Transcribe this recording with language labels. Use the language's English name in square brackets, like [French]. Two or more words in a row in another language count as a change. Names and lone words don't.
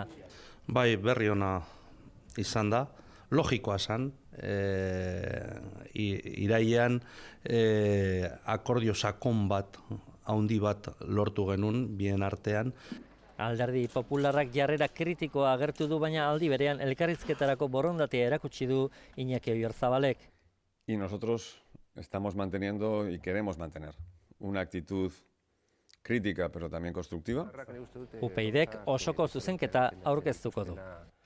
[Basque] Bai, berri ona izan da, logikoa zen, irailean akordio sakon bat, handi bat lortu genuen bien artean. Alderdi Popularrak jarrera kritikoa agertu du, baina aldi berean elkarrizketarako borondatea erakutsi du Iñaki Oyarzabalek. [Spanish] Y nosotros estamos manteniendo y queremos mantener una actitud crítica, pero también constructiva. [Basque] UPyDek osoko zuzenketa aurkeztuko du.